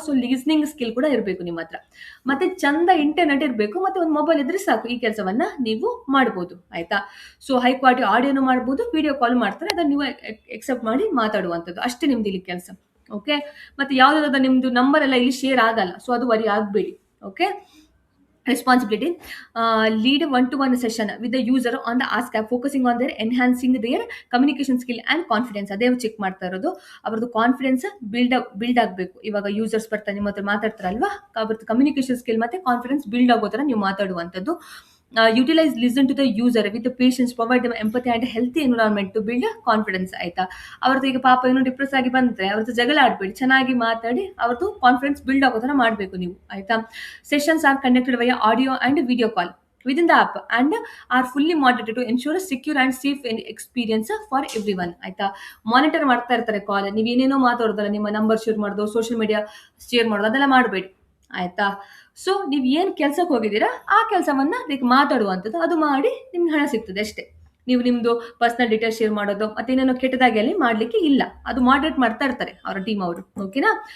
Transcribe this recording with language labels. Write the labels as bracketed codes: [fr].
[kn] So listening skill ಕೂಡ ಇರಬೇಕು ನಿಮ್ಮ ಹತ್ರ. ಮತ್ತೆ ಚಂದ ಇಂಟರ್ನೆಟ್ ಇರಬೇಕು, ಮತ್ತೆ ಒಂದು ಮೊಬೈಲ್ ಇದ್ರೆ ಸಾಕು, ಈ ಕೆಲಸವನ್ನ ನೀವು ಮಾಡ್ಬೋದು. ಆಯ್ತಾ? ಸೊ ಹೈ ಕ್ವಾಲಿಟಿ ಆಡಿಯೋನು ಮಾಡ್ಬೋದು, ವಿಡಿಯೋ ಕಾಲ್ ಮಾಡ್ತಾರೆ, ಅದನ್ನ ನೀವು ಎಕ್ಸೆಪ್ಟ್ ಮಾಡಿ ಮಾತಾಡುವಂಥದ್ದು ಅಷ್ಟೇ ನಿಮ್ದು ಇಲ್ಲಿ ಕೆಲಸ. ಓಕೆ? ಮತ್ತೆ ಯಾವ್ದಾದ್ರು ನಿಮ್ದು ನಂಬರ್ ಎಲ್ಲ ಇಲ್ಲಿ ಶೇರ್ ಆಗಲ್ಲ, ಸೊ ಅದು ವರಿ ಆಗಬೇಡಿ. Okay? [en] responsibility, lead one-to-one session with the user on the ask app, focusing on their enhancing their communication skill and confidence. [kn] ಅದೇ ಚೆಕ್ ಮಾಡ್ತಾ ಇರೋದು, ಅವ್ರದ್ದು ಕಾನ್ಫಿಡೆನ್ಸ್ ಬಿಲ್ಡ್ ಆಗಬೇಕು. ಇವಾಗ ಯೂಸರ್ಸ್ ಬರ್ತಾರೆ ನಿಮ್ಮ ಹತ್ರ ಮಾತಾಡ್ತಾರಲ್ವಾ, ಅವ್ರದ್ದು ಕಮ್ಯುನಿಕೇಶನ್ ಸ್ಕಿಲ್ ಮತ್ತೆ ಕಾನ್ಫಿಡೆನ್ಸ್ ಬಿಲ್ಡ್ ಆಗೋ ಥರ ನೀವು ಮಾತಾಡುವಂಥದ್ದು. [en] Utilise listen to the user with patience, provide them empathy and healthy environment to build confidence. ಆಯ್ತಾ? [kn] ಅವ್ರದ್ದು ಈಗ ಪಾಪ ಏನೋ ಡಿಪ್ರೆಸ್ ಆಗಿ ಬಂದರೆ ಅವ್ರದ್ದು ಜಗಳ ಆಡಬೇಡಿ, ಚೆನ್ನಾಗಿ ಮಾತಾಡಿ ಅವ್ರದ್ದು ಕಾನ್ಫಿಡೆನ್ಸ್ ಬಿಲ್ಡ್ ಆಗೋ ಥರ ಮಾಡಬೇಕು ನೀವು. ಆಯ್ತಾ? [en] Sessions are conducted via audio and video call within the app and are fully monitored to ensure secure and safe experience for everyone. [kn] ಆಯ್ತಾ? ಮಾನಿಟರ್ ಮಾಡ್ತಾ ಇರ್ತಾರೆ ಕಾಲ್, ನೀವು ಏನೇನೋ ಮಾತಾಡೋದಲ್ಲ, ನಿಮ್ಮ ನಂಬರ್ ಶೇರ್ ಮಾಡೋದು, ಸೋಷಿಯಲ್ ಮೀಡಿಯಾ ಶೇರ್ ಮಾಡೋದು, ಅದೆಲ್ಲ ಮಾಡಬೇಡಿ. ಆಯ್ತಾ? ಸೊ ನೀವು ಏನು ಕೆಲ್ಸಕ್ಕೆ ಹೋಗಿದ್ದೀರಾ ಆ ಕೆಲಸವನ್ನ ಮಾತಾಡುವಂಥದ್ದು, ಅದು ಮಾಡಿ ನಿಮ್ಗೆ ಹಣ ಸಿಗ್ತದೆ ಅಷ್ಟೇ. ನೀವು ನಿಮ್ಮದು ಪರ್ಸನಲ್ ಡೀಟೇಲ್ಸ್ ಶೇರ್ ಮಾಡೋದು ಮತ್ತೆ ಏನೇನೋ ಕೆಟ್ಟದಾಗಿ ಅಲ್ಲಿ ಮಾಡಲಿಕ್ಕೆ ಇಲ್ಲ, ಅದು ಮಾಡ್ರೇಟ್ ಮಾಡ್ತಾ ಇರ್ತಾರೆ ಅವರ ಟೀಮ್ ಅವರು. ಓಕೆನಾ?